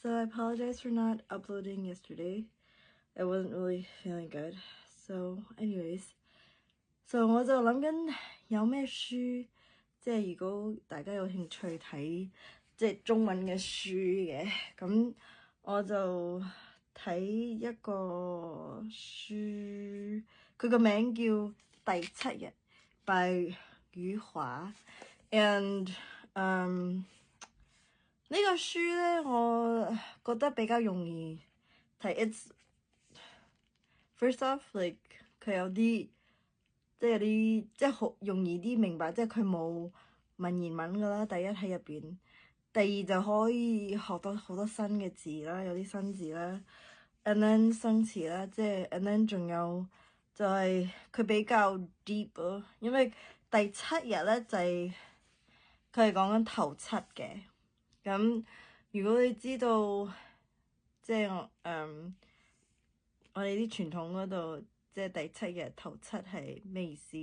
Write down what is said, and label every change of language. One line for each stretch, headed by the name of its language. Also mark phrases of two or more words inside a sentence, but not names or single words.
English: apologize for not uploading yesterday. I wasn't really feeling good. So anyways, so
Cantonese: 我就諗緊有咩書，即係如果大家有興趣睇即係中文嘅書嘅，咁我就睇一個書，佢個名叫《第7日》by 余華 and 呢個書咧，我覺得比較容易睇。
English: It's first off like
Cantonese: 佢有啲即係有啲即係好容易啲明白，即係佢冇文言文㗎啦。第一喺入邊，第二就可以學到好多新嘅字啦，有啲新字啦 ，
English: and then
Cantonese: 生詞啦，即係
English: and then
Cantonese: 仲有就係佢比較 deep 咯，因為第7日咧就係佢係講緊頭七嘅。咁如果你知道即係我哋啲傳統嗰度，即係第7日頭七係咩意思？